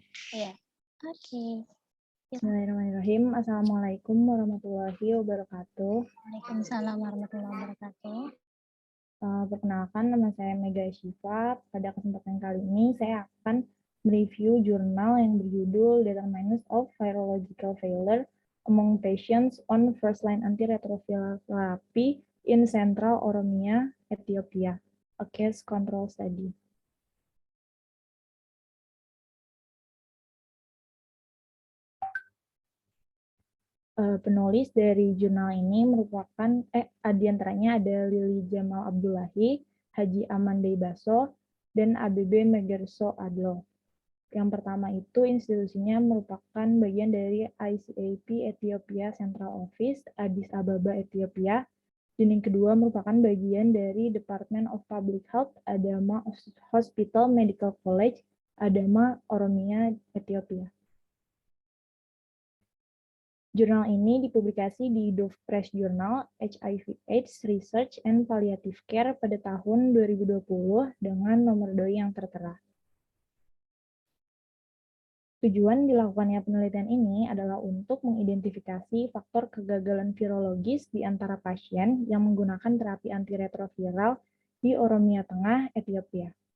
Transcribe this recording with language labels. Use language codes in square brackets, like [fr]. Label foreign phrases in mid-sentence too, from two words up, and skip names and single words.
[id] Iya. Oke. [ar] بسم الله الرحمن الرحيم. السلام عليكم ورحمة الله وبركاته. وعليكم السلام ورحمة الله وبركاته. [id] Perkenalkan, nama saya Mega Syifa. Pada kesempatan kali ini saya akan mereview jurnal yang berjudul Determinants of Virological Failure Among Patients on First-Line Antiretroviral Therapy in Central Oromia, Ethiopia, a Case Control Study. Penulis dari jurnal ini merupakan, di antaranya ada Lili Jamal Abdullahi, Haji Aman Deibaso, dan ABB Megerso Adlo. Yang pertama itu institusinya merupakan bagian dari ICAP Ethiopia Central Office, Addis Ababa, Ethiopia. Dan yang kedua merupakan bagian dari Department of Public Health, Adama Hospital Medical College, Adama, Oromia, Ethiopia. Jurnal ini dipublikasi di Dove Press Journal HIV/AIDS Research and Palliative Care pada tahun 2020 dengan nomor doi yang tertera. Tujuan dilakukannya penelitian ini adalah untuk mengidentifikasi faktor kegagalan virologis di antara pasien yang menggunakan terapi antiretroviral di Oromia Tengah, Ethiopia.